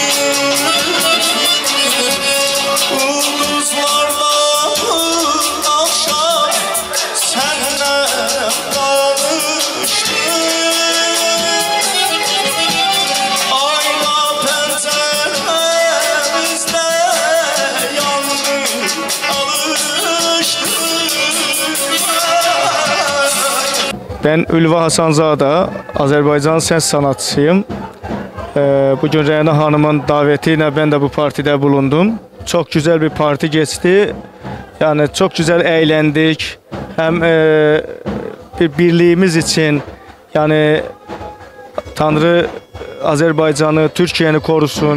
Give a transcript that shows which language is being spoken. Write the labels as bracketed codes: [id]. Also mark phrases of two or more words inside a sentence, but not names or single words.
[az] Ulduzlarla axşam sənlə danışdım, ayla pəncərəmizdə yandı, alışdım. [tr] Ben Ülva Hasanzadə, Azərbaycan səs sanatçısıyım. Bugün Rəna Hanımın daveti ilə ben de bu partide bulundum. Çok güzel bir parti geçti. Yani çok güzel eğlendik. Hem bir birliğimiz için, yani Tanrı Azerbaycan'ı, Türkiye'ni korusun.